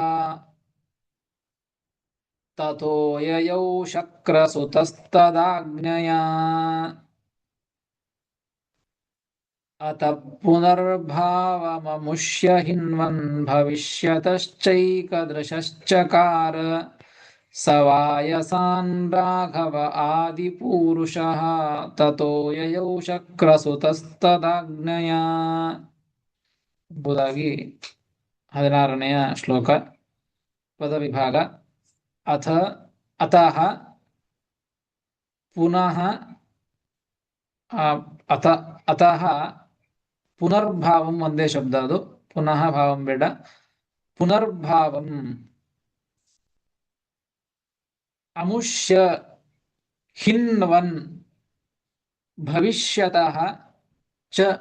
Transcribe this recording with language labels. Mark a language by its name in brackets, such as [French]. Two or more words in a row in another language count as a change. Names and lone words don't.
[Sanskrit] ತಥೋ ಯಯೌ ಶಕ್ರಸುತಸ್ತದಾಜ್ಞಯಾ ಅತ ಪುನರ್ಭಾವಮುಷ್ಯ ಹಿನ್ವನ್ ಭವಿಷ್ಯತಶ್ಚೈಕದೃಶಶ್ಚಕಾರ ಸ ವಾಯಸಾನ್ ರಾಘವ ಆದಿಪೂರುಷಃ ತಥೋ ಯಯೌ ಶಕ್ರಸುತಸ್ತದಾಜ್ಞಯಾ [Kannada] ಎಂಬುದಾಗಿ 16ನೆಯ ಶ್ಲೋಕ. ಪದವಿಭಾಗ. [Sanskrit] ಅಥ ಅತಃ ಪುನಃ ಅತಃ ಪುನರ್ಭಾವಂ [Kannada] ಒಂದೇ ಶಬ್ದ ಅದು, [Sanskrit] ಪುನಃ ಭಾವಂ ಬೇಡ. ಪುನರ್ಭಾವಂ ಅಮುಷ್ಯ ಹಿನ್ವನ್ ಭವಿಷ್ಯತಃ ಚ